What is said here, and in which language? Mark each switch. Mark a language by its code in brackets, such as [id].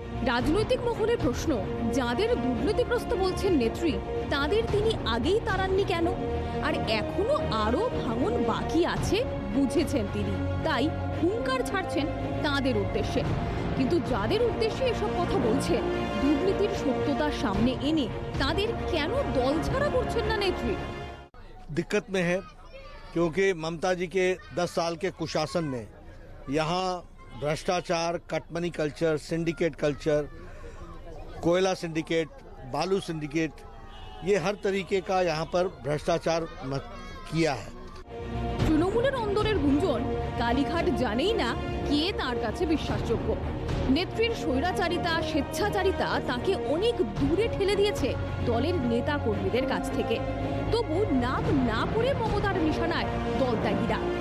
[bn] রাজনৈতিক মহলের প্রশ্ন, যাদের দুর্নীতিগ্রস্ত বলছেন নেত্রী, তাদের তিনি আগেই তাড়াননি কেন? আর এখনো আরো ভাঙন বাকি আছে বুঝেছেন তিনি, তাই হুঙ্কার ছাড়ছেন তাদের উদ্দেশ্যে। কিন্তু যাদের উদ্দেশ্যে এসব কথা বলছেন, দুর্নীতির সত্যতার সামনে এনে তাদের কেন দল ছাড়া করছেন না নেত্রী? [hi] दिक्कत में है क्योंकि ममता जी के 10 साल के कुशासन में यहाँ भ्रष्टाचार, कटमनी कल्चर, सिंडिकेट कल्चर, कोयला सिंडिकेट, बालू सिंडिकेट, ये हर तरीके का यहाँ पर भ्रष्टाचार किया है। [bn] তৃণমূলের অন্দরের গুঞ্জন, কালীঘাট জানেই না কে তার কাছে বিশ্বাসযোগ্য। নেত্রীর স্বৈরাচারিতা, স্বেচ্ছাচারিতা তাকে অনেক দূরে ঠেলে দিয়েছে দলের নেতা কর্মীদের কাছ থেকে। তবু নাম না করে মমতার নিশানায় দলত্যাগীরা।